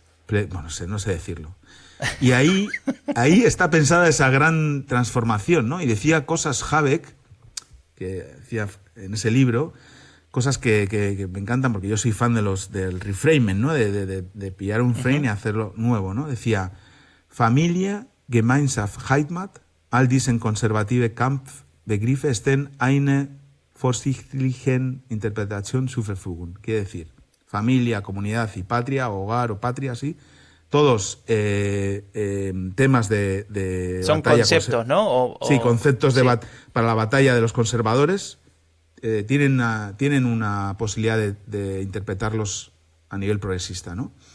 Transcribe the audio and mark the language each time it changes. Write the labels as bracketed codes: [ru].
[es] Bueno, no sé decirlo. Y ahí está pensada esa gran transformación, ¿no? Y decía cosas Habeck, que decía en ese libro, cosas que me encantan porque yo soy fan del reframing, ¿no? De pillar un frame y hacerlo nuevo, ¿no? [de] Decía, Familie, Gemeinschaft, Heimat, all diesen konservative Kampfbegriffe stehen eine vorsichtigen Interpretation zur Verfügung. [es] Quiere decir, familia, comunidad y patria, hogar o patria, sí, todos temas de son batalla, conceptos, ¿no? Sí, conceptos para la batalla de los conservadores. Tienen una posibilidad de interpretarlos a nivel progresista, ¿no?